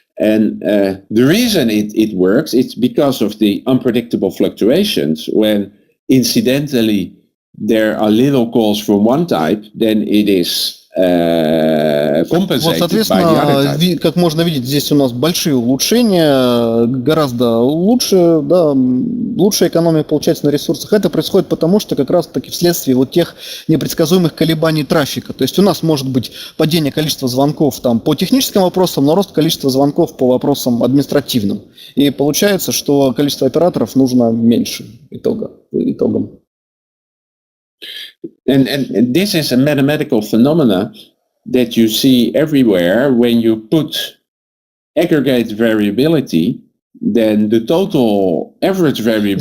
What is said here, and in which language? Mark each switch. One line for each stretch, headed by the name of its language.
English: And the reason it works, it's because of the unpredictable fluctuations. When incidentally there are little calls from one type, then it is
Russian: Вот, соответственно, как можно видеть, здесь у нас большие улучшения, гораздо лучше, да, лучшая экономия получается на ресурсах. Это происходит потому, что как раз-таки вследствие вот тех непредсказуемых колебаний трафика. То есть у нас может быть падение количества звонков там, по техническим вопросам, но рост количества звонков по вопросам административным. И получается, что количество операторов нужно меньше итогом.
English: And this is a mathematical phenomena that you see everywhere. When you put aggregate variability, then the total average variability.